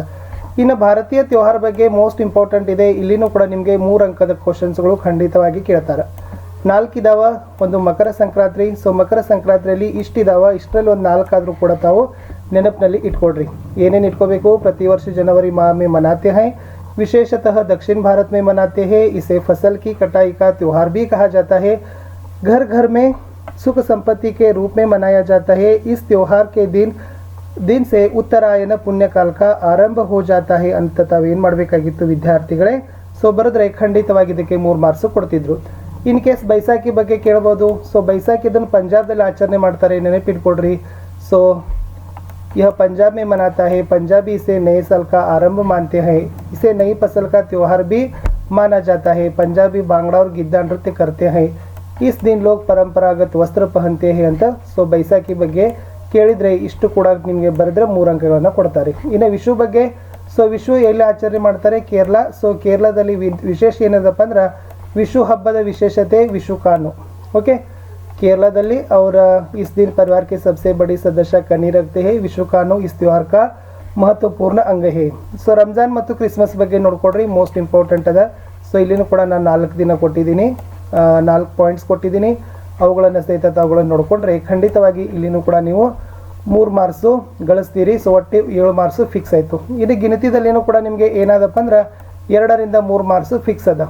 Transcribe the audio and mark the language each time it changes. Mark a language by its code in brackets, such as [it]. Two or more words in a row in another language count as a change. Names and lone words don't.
[kn] ಇನ್ನು ಭಾರತೀಯ ತ್ಯೋಹಾರ ಬಗ್ಗೆ [en] most important [kn] ಇದೆ. ಇಲ್ಲಿನೂ ಕೂಡ ನಿಮಗೆ 3 ಅಂಕದ ಕ್ವಶನ್ಸ್ಗಳು ಖಂಡಿತವಾಗಿ ಕೇಳ್ತಾರೆ. 4 ಇದಾವ. ಒಂದು ಮಕರ ಸಂಕ್ರಾಂತಿ. ಸೊ ಮಕರ ಸಂಕ್ರಾಂತಿಯಲ್ಲಿ ಇಷ್ಟಿದಾವ, ಇಷ್ಟರಲ್ಲಿ ಒಂದು 4 ಆದರೂ ಕೂಡ ತಾವು ನೆನಪಿನಲ್ಲಿ ಇಟ್ಕೊಡ್ರಿ. ಏನೇನು ಇಟ್ಕೋಬೇಕು, ಪ್ರತಿ ವರ್ಷ ಜನವರಿ [hi] माह में मनाते हैं, विशेषतः दक्षिण भारत में मनाते हैं. इसे फसल की कटाई का त्यौहार भी कहा जाता है. घर घर में सुख संपत्ति के रूप में मनाया जाता है. इस त्यौहार के दिन से उत्तरायण पुण्यकाल का आरंभ हो जाता है [kn] ಅಂತ ತಾವೇನು ಮಾಡಬೇಕಾಗಿತ್ತು ವಿದ್ಯಾರ್ಥಿಗಳೇ. ಸೊ ಬರೆದ್ರೆ ಖಂಡಿತವಾಗಿ ಇದಕ್ಕೆ 3 ಮಾರ್ಕ್ಸ್ ಕೊಡ್ತಿದ್ರು. [en] in case [kn] ಬೈಸಾಖಿ ಬಗ್ಗೆ ಕೇಳ್ಬೋದು. ಸೊ ಬೈಸಾಖಿ ಇದನ್ನು ಪಂಜಾಬ್ದಲ್ಲಿ ಆಚರಣೆ ಮಾಡ್ತಾರೆ, ನೆನಪಿಟ್ಕೊಡ್ರಿ. [hi] ಸೊ यह पंजाब में मनाता है. पंजाबी इसे नए साल का आरंभ मानते हैं. इसे नई फसल का त्यौहार भी माना जाता है. पंजाबी बांगड़ा और गिद्दा नृत्य करते हैं. इस दिन लोग परंपरागत वस्त्र पहनते हैं ಅಂತ. [kn] ಸೊ ಬೈಸಾಖಿ ಬಗ್ಗೆ ಕೇಳಿದರೆ ಇಷ್ಟು ಕೂಡ ನಿಮಗೆ ಬರೆದ್ರೆ 3 ಅಂಕಗಳನ್ನು ಕೊಡ್ತಾರೆ. ಇನ್ನು ವಿಷು ಬಗ್ಗೆ, ಸೊ ವಿಷು ಎಲ್ಲಿ ಆಚರಣೆ ಮಾಡ್ತಾರೆ, ಕೇರಳ. ಸೊ ಕೇರಳದಲ್ಲಿ ವಿಶೇಷ ಏನದಪ್ಪ ಅಂದ್ರೆ ವಿಷು ಹಬ್ಬದ ವಿಶೇಷತೆ ವಿಷು ಕಾನು. ಓಕೆ. [hi] केरलादली और इस दिन परिवार के सबसे बड़ी सदस्य कनी रखते हैं. विश्व कानू इस त्यौहार का महत्वपूर्ण अंग है. [kn] ಸೊ ರಂಜಾನ್ ಮತ್ತು ಕ್ರಿಸ್ಮಸ್ ಬಗ್ಗೆ ನೋಡ್ಕೊಡ್ರಿ, [en] most important [kn] ಅದ. ಸೊ ಇಲ್ಲಿನೂ ಕೂಡ ನಾನು 4 ದಿನ ಕೊಟ್ಟಿದ್ದೀನಿ, 4 ಪಾಯಿಂಟ್ಸ್ ಕೊಟ್ಟಿದ್ದೀನಿ. ಅವುಗಳನ್ನು ಸಹಿತ ಅವುಗಳನ್ನು ನೋಡ್ಕೊಂಡ್ರೆ ಖಂಡಿತವಾಗಿ ಇಲ್ಲಿನೂ ಕೂಡ ನೀವು 3 ಮಾರ್ಕ್ಸು ಗಳಿಸ್ತೀರಿ. ಸೊ ಒಟ್ಟು 7 ಮಾರ್ಕ್ಸು ಫಿಕ್ಸ್ ಆಯಿತು. ಇದು ಗಿನತಿದಲ್ಲೇನೂ ಕೂಡ ನಿಮಗೆ ಏನಾದಪ್ಪ ಅಂದ್ರೆ 2 ರಿಂದ 3 ಮಾರ್ಕ್ಸು ಫಿಕ್ಸ್ ಅದ.